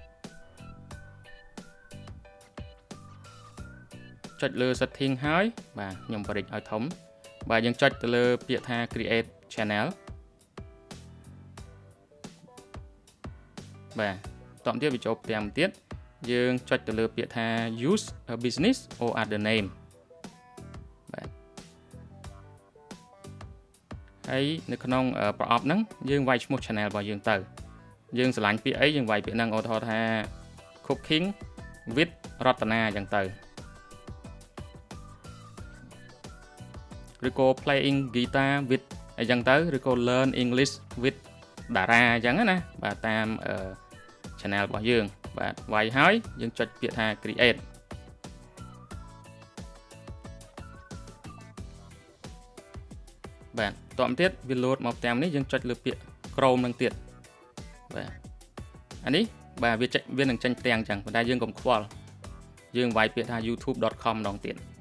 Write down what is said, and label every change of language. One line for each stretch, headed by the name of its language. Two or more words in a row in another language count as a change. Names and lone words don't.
Khmer: ចុចលើ setting ហើយបាទខ្ញុំបរិចឲ្យធំបាទយើងចុចទៅលើពាក្យថា
English: create channel
Khmer: បាទតទៅទៀតវាចូលផ្ទាំងទៀតយើងចុចទៅលើពាក្យថា
English: use a business or other name
Khmer: បាទ ហើយនៅក្នុងប្រអប់ហ្នឹងយើងវាយឈ្មោះ channel របស់យើងទៅយើងឆ្លាញ់ពាក្យអីយើងវាយពាក្យហ្នឹងឧទាហរណ៍ថា
English: cooking with
Khmer: រតនាអញ្ចឹងទៅឬក៏
English: playing guitar with
Khmer: អញ្ចឹងទៅឬក៏
English: learn English with
Khmer: តារាអញ្ចឹងណាបាទតាម channel របស់យើងបាទវាយហើយយើងចុចពាក្យថា create បាទតទៅទៀតវា load មកផ្ទាំងនេះយើងចុចលើពាក្យ Chrome នឹងទៀតបាទអានេះបាទវានឹងចេញផ្ទាំងអញ្ចឹងប៉ុន្តែយើងកុំខ្វល់យើងវាយពាក្យថា youtube.com ម្ដងទៀត